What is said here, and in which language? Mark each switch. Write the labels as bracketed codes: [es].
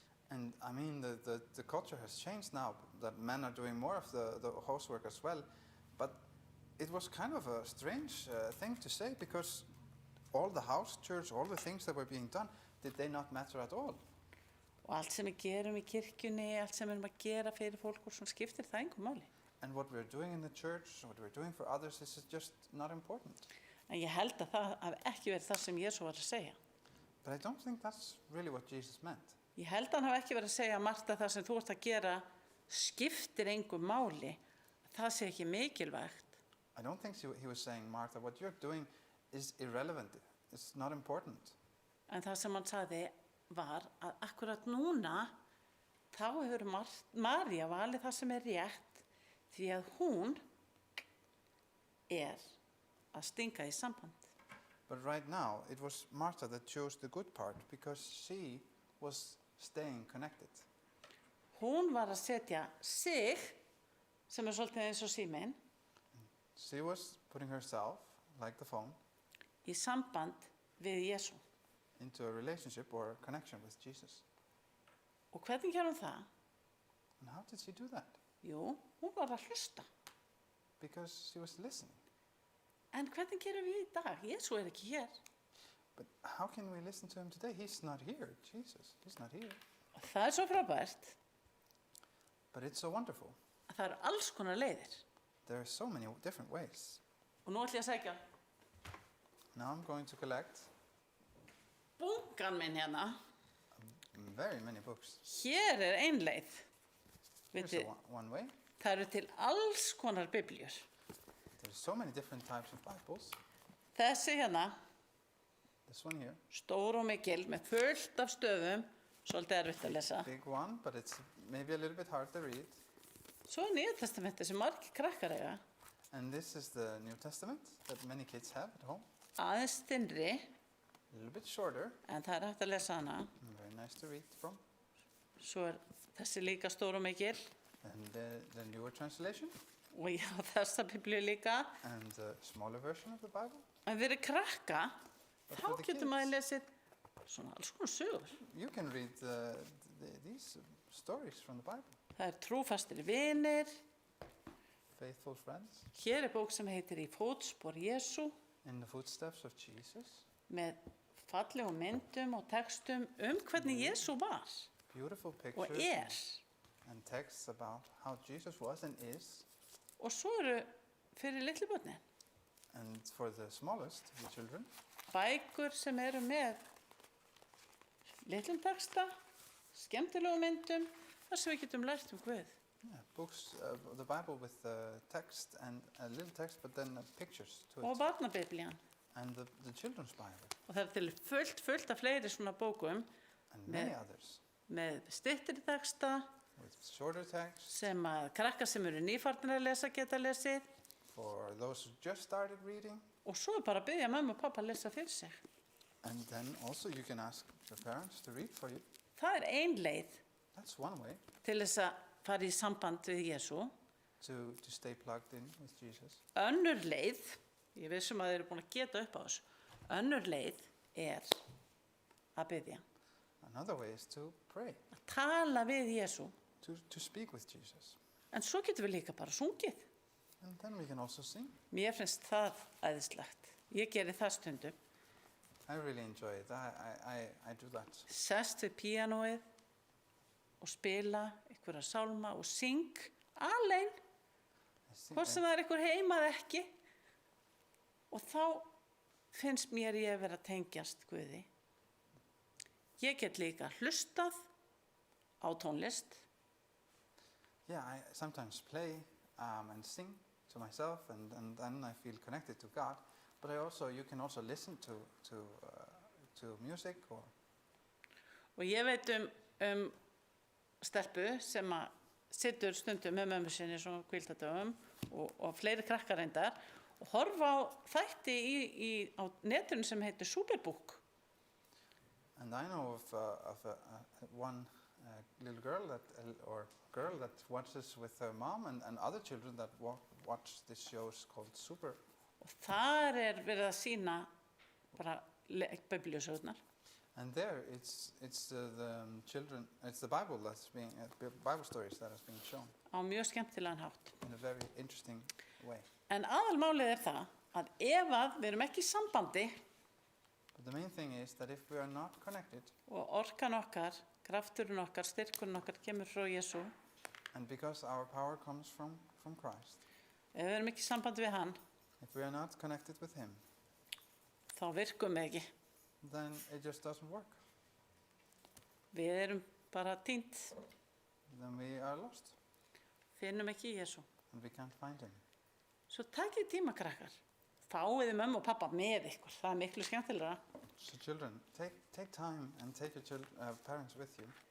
[en] And I mean, the culture has changed now, that men are doing more of the housework as well. But it was kind of a strange thing to say, because all the house church, all the things that were being done, did they not matter at all? [is] Og allt sem við gerum í kirkjunni, allt sem við erum að gera fyrir fólk og svona skiptir það engu máli. [en] And what we're doing in the church, what we're doing for others, is just not important. [is] En ég held að það hafi ekki verið það sem Jesús var að segja. [en] But I don't think that's really what Jesus meant. [is] Ég held að hann hafi ekki verið að segja, Marta, það sem þú ert að gera skiptir engu máli, það sé ekki mikilvægt. [en] I don't think he was saying, Martha, what you're doing is irrelevant. It's not important. [is] En það sem hann sagði var að akkurat núna þá hefur María valið það sem er rétt, því að hún er að stinga í samband. [en] But right now, it was Martha that chose the good part, because she was staying connected. [is] Hún var að setja sig, sem er svolítið eins og síminn, [en] She was putting herself, like the phone, [is] í samband við Jesú. [en] into a relationship or a connection with Jesus. [is] Og hvernig gerði hún það? [en] And how did she do that? [is] Jú, hún var að hlusta. [en] Because she was listening. [is] En hvernig gerum við í dag? Jesú er ekki hér. [en] But how can we listen to him today? He's not here, Jesus. He's not here. [is] Og það er svo frábært [en] But it's so wonderful. [is] að það eru alls konar leiðir. [en] There are so many different ways. [is] Og nú ætlum ég að segja, [en] Now I'm going to collect [is] bunkan minn hérna, [en] very many books. [is] hér er ein leið. [en] Here's [is] Veitu, [en] one way. [is] það eru til alls konar biblíur. [en] There's so many different types of Bibles. [is] Þessi hérna, [en] This one here, [is] stór og mikil, með fullt af stöfum, svolítið erfitt að lesa. [en] big one, but it's maybe a little bit hard to read. [is] Svo er Nýja testamenti sem margir krakkar eiga, [en] And this is the New Testament that many kids have at home. [is] aðeins þynnri, [en] A little bit shorter, [is] en það er hægt að lesa hana. [en] and very nice to read from. [is] Svo er þessi líka stór og mikil, [en] And the newer translation, [is] og ég á þessa biblíu líka. [en] and the smaller version of the Bible. [is] En fyrir krakka, [en] But [is] þá [en] for the [is] getur maður [en] kids? [is] lesið svona alls konar sögur. [en] You can read these stories from the Bible. [is] Það er trúfastir vinir. [en] Faithful friends, [is] Hér er bók sem heitir Í fótspor Jesú, [en] in the footsteps of Jesus. [is] með fallegum myndum og textum hvernig Jesú var [en] Beautiful [is] og [en] pictures and texts about how Jesus was and is. [is] Og svo eru fyrir litlu börnin [en] And for the smallest, the children, [is] bækur sem eru með litlum texta, skemmtilegum myndum, þar sem við getum lært Guð. [en] books, the Bible with text and a little text, but then pictures to [is] Og [en] it. [is] barnabiblían. [en] And the children's Bible, [is] Og það er til fullt af fleiri svona bókum [en] and many [is] Með- [en] others, [is] með styttri texta [en] with shorter text [is] sem að krakkar sem eru nýfarnir að lesa geta lesið. [en] for those who just started reading. [is] Og svo er bara að biðja mamma og pappa að lesa fyrir sig. [en] And then also you can ask the parents to read for you. [is] Það er ein leið [en] That's one way [is] til þess að fara í samband við Jesú. [en] to stay plugged in with Jesus. [is] Önnur leið, ég vissum að þeir eru búin að geta upp á þessu, önnur leið er að biðja. [en] Another way is to pray, [is] Að tala við Jesú. [en] to speak with Jesus. [is] En svo getum við líka bara sungið. [en] And then we can also sing. [is] Mér finnst það æðislegt. Ég geri það stundum. [en] I really enjoy it. I do that. [is] Sest við píanóið og spila einhverja sálma og syng alein, I sing, hvort sem það er einhver heima eða ekki. Og þá finnst mér ég vera að tengjast Guði. Ég get líka hlustað á tónlist. [en] yeah, I sometimes play and sing to myself, and then I feel connected to God. But you can also listen to music or. [is] Og ég veit stelpu sem að situr stundum með mömmu sinni svona hvíldardögum og fleiri krakkar reyndar og horfa á þætti á netinu sem heitir Superbook. [en] And I know of one little girl that watches with her mom and other children that watch these shows called [is] Og þar verið að sýna bara biblíusögurnar. [en] And there, it's the children, it's the Bible that's being, Bible stories that is being shown [is] Á mjög skemmtilegan hátt. [en] in a very interesting way. [is] En aðalmálið það að ef að við erum ekki í sambandi [en] But the main thing is that if we are not connected, [is] og orkan okkar, krafturinn okkar, styrkurinn okkar kemur frá Jesú, [en] and because our power comes from Christ, [is] ef við erum ekki í sambandi við hann, [en] if we are not connected with Him, [is] þá virkum við ekki. [en] then it just doesn't work. [is] Við erum bara týnd, [en] Then we are lost, [is] finnum ekki Jesú. [en] and we can't find Him. [is] Svo takið tíma, krakkar. Fáið mömmu og pappa með ykkur. Það miklu skemmtilegra. [en] So children, take time and take your parents with you.